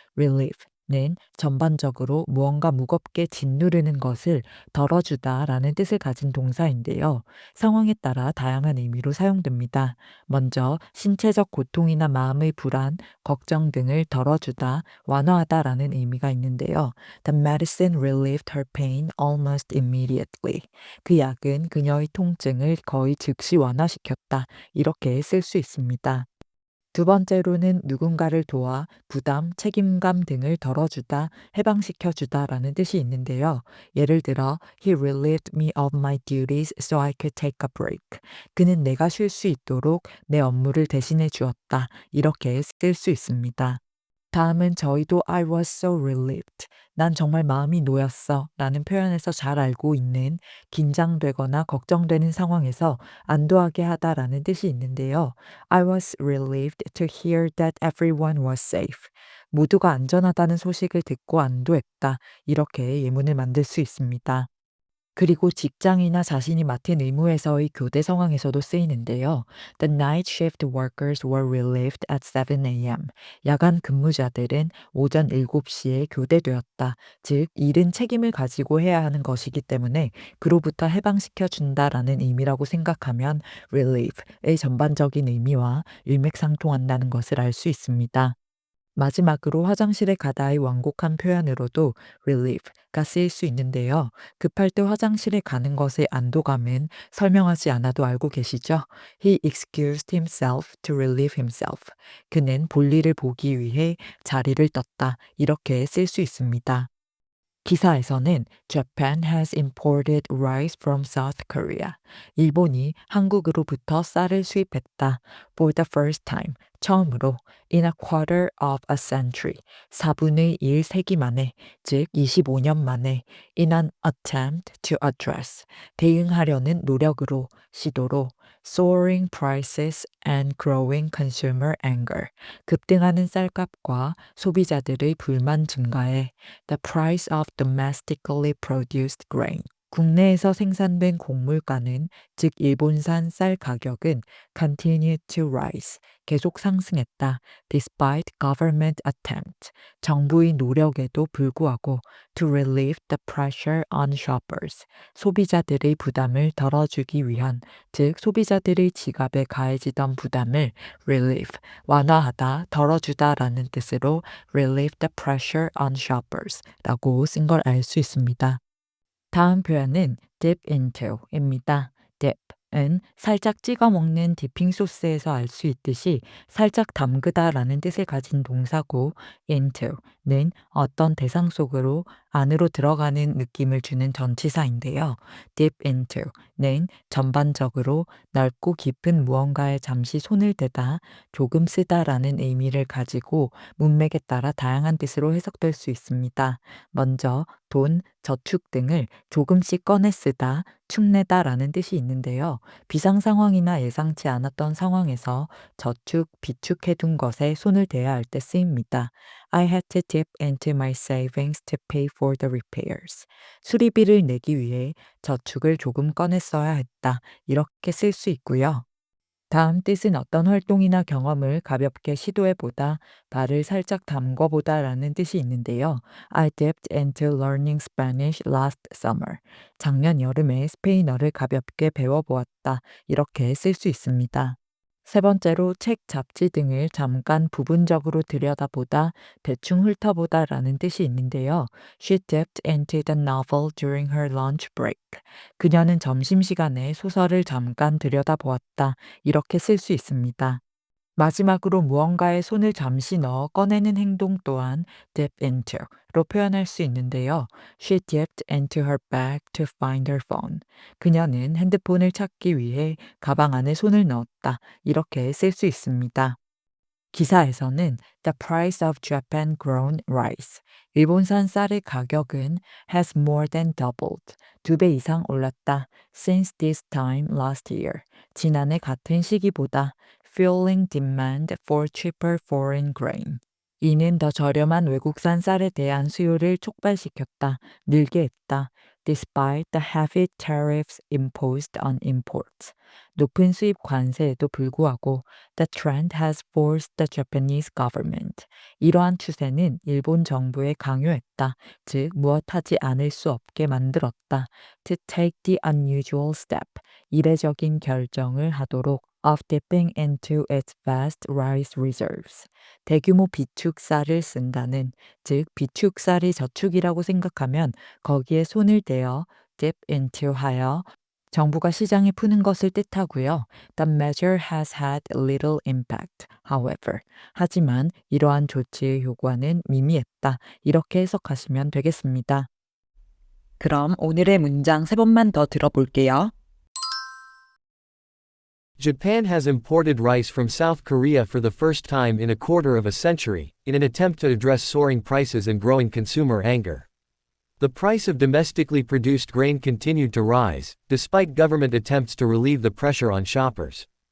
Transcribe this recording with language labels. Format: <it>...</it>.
<ko>relief는 전반적으로 무언가 무겁게 짓누르는 것을 덜어주다라는 뜻을 가진 동사인데요. 상황에 따라 다양한 의미로 사용됩니다. 먼저 신체적 고통이나 마음의 불안, 걱정 등을 덜어주다, 완화하다라는 의미가 있는데요.</ko> <en>The medicine relieved her pain almost immediately.</en> <ko>그 약은 그녀의 통증을 거의 즉시 완화시켰다. 이렇게 쓸 수 있습니다. 두 번째로는 누군가를 도와 부담, 책임감 등을 덜어주다, 해방시켜주다라는 뜻이 있는데요. 예를 들어,</ko> <en>He relieved me of my duties so I could take a break.</en> <ko>그는 내가 쉴 수 있도록 내 업무를 대신해 주었다. 이렇게 쓸 수 있습니다. 다음은 저희도</ko> <en>I was so relieved.</en> <ko>난 정말 마음이 놓였어. 라는 표현에서 잘 알고 있는 긴장되거나 걱정되는 상황에서 안도하게 하다라는 뜻이 있는데요.</ko> <en>I was relieved to hear that everyone was safe.</en> <ko>모두가 안전하다는 소식을 듣고 안도했다. 이렇게 예문을 만들 수 있습니다. 그리고 직장이나 자신이 맡은 의무에서의 교대 상황에서도 쓰이는데요.</ko> <en>The night shift workers were relieved at 7 a.m.</en> <ko>야간 근무자들은 오전 7시에 교대되었다. 즉, 일은 책임을 가지고 해야 하는 것이기 때문에 그로부터 해방시켜 준다라는 의미라고 생각하면 relieve의 전반적인 의미와 일맥상통한다는 것을 알 수 있습니다. 마지막으로 화장실에 가다의 완곡한 표현으로도 relieve가 쓰일 수 있는데요. 급할 때 화장실에 가는 것의 안도감은 설명하지 않아도 알고 계시죠?</ko> <en>He excused himself to relieve himself.</en> <ko>그는 볼일을 보기 위해 자리를 떴다. 이렇게 쓸 수 있습니다. 기사에서는</ko> <en>Japan has imported rice from South Korea.</en> <ko>일본이 한국으로부터 쌀을 수입했다.</ko> <en>For the first time.</en> <ko>처음으로.</ko> <en>In a quarter of a century.</en> <ko>4분의 1 세기 만에. 즉 25년 만에.</ko> <en>In an attempt to address.</en> <ko>대응하려는 노력으로, 시도로.</ko> <en>Soaring prices and growing consumer anger.</en> <ko>급등하는 쌀값과 소비자들의 불만 증가에</ko> <en>the price of domestically produced grain.</en> <ko>국내에서 생산된 곡물가는, 즉 일본산 쌀 가격은</ko> <en>continued to rise.</en> <ko>계속 상승했다.</ko> <en>Despite government attempt.</en> <ko>정부의 노력에도 불구하고</ko> <en>to relieve the pressure on shoppers.</en> <ko>소비자들의 부담을 덜어주기 위한, 즉 소비자들의 지갑에 가해지던 부담을 relieve, 완화하다, 덜어주다라는 뜻으로</ko> <en>relieve the pressure on shoppers</en> <ko>라고 쓴 걸 알 수 있습니다. 다음 표현은 dip into입니다. dip은 살짝 찍어 먹는 디핑 소스에서 알 수 있듯이 살짝 담그다라는 뜻을 가진 동사고 into는 어떤 대상 속으로 안으로 들어가는 느낌을 주는 전치사인데요. dip into는 전반적으로 넓고 깊은 무언가에 잠시 손을 대다, 조금 쓰다라는 의미를 가지고 문맥에 따라 다양한 뜻으로 해석될 수 있습니다. 먼저 돈, 저축 등을 조금씩 꺼내 쓰다, 축내다라는 뜻이 있는데요. 비상 상황이나 예상치 않았던 상황에서 저축, 비축해둔 것에 손을 대야 할 때 쓰입니다.</ko> <en>I had to dip into my savings to pay for the repairs.</en> <ko>수리비를 내기 위해 저축을 조금 꺼내 써야 했다. 이렇게 쓸 수 있고요. 다음 뜻은 어떤 활동이나 경험을 가볍게 시도해보다, 발을 살짝 담궈보다라는 뜻이 있는데요.</ko> <en>I dipped into learning Spanish last summer.</en> <ko>작년 여름에 스페인어를 가볍게 배워보았다. 이렇게 쓸 수 있습니다. 세 번째로 책, 잡지 등을 잠깐 부분적으로 들여다보다, 대충 훑어보다라는 뜻이 있는데요.</ko> <en>She dipped into the novel during her lunch break.</en> <ko>그녀는 점심시간에 소설을 잠깐 들여다보았다. 이렇게 쓸 수 있습니다. 마지막으로 무언가에 손을 잠시 넣어 꺼내는 행동 또한 dip into로 표현할 수 있는데요.</ko> <en>She dipped into her bag to find her phone.</en> <ko>그녀는 핸드폰을 찾기 위해 가방 안에 손을 넣었다. 이렇게 쓸 수 있습니다.</ko> <en>기사에서는 The price of Japan grown rice.</en> <ko>일본산 쌀의 가격은</ko> <en>has more than doubled.</en> <ko>2배 이상 올랐다.</ko> <en>Since this time last year.</en> <ko>지난해 같은 시기보다</ko> <en>fueling demand for cheaper foreign grain.</en> <ko>이는 더 저렴한 외국산 쌀에 대한 수요를 촉발시켰다. 늘게 했다.</ko> <en>Despite the heavy tariffs imposed on imports.</en> <ko>높은 수입 관세에도 불구하고</ko> <en>the trend has forced the Japanese government.</en> <ko>이러한 추세는 일본 정부에 강요했다. 즉 무엇하지 않을 수 없게 만들었다.</ko> <en>To take the unusual step.</en> <ko>이례적인 결정을 하도록</ko> <en>of dipping into its vast rice reserves.</en> <ko>대규모 비축쌀을 쓴다는, 즉 비축쌀이 저축이라고 생각하면 거기에 손을 대어 dip into 하여 정부가 시장에 푸는 것을 뜻하고요.</ko> <en>The measure has had little impact, however.</en> <ko>하지만 이러한 조치의 효과는 미미했다. 이렇게 해석하시면 되겠습니다. 그럼 오늘의 문장 세 번만 더 들어볼게요.</ko> <en>Japan has imported rice from South Korea for the first time in a quarter of a century, in an attempt to address soaring prices and growing consumer anger. The price of domestically produced grain continued to rise, despite government attempts to relieve the pressure on shoppers.</en>